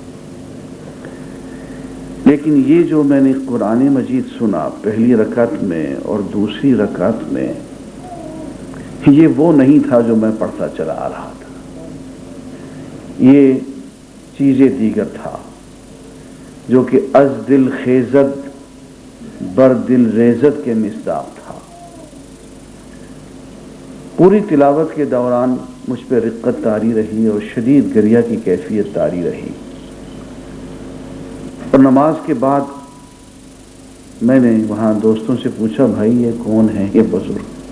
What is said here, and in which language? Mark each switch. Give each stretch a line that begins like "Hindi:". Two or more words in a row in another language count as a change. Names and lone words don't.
Urdu: لیکن یہ جو میں نے قرآن مجید سنا پہلی رکعت میں اور دوسری رکعت میں، یہ وہ نہیں تھا جو میں پڑھتا چلا آ رہا تھا. یہ چیزیں دیگر تھا جو کہ
Persian: از دل خیزد بر دل ریزت
Urdu: کے مصداق تھا. پوری تلاوت کے دوران مجھ پہ رقت طاری رہی اور شدید گریہ کی کیفیت طاری رہی. اور نماز کے بعد میں نے وہاں دوستوں سے پوچھا، بھائی یہ کون ہے یہ بزرگ؟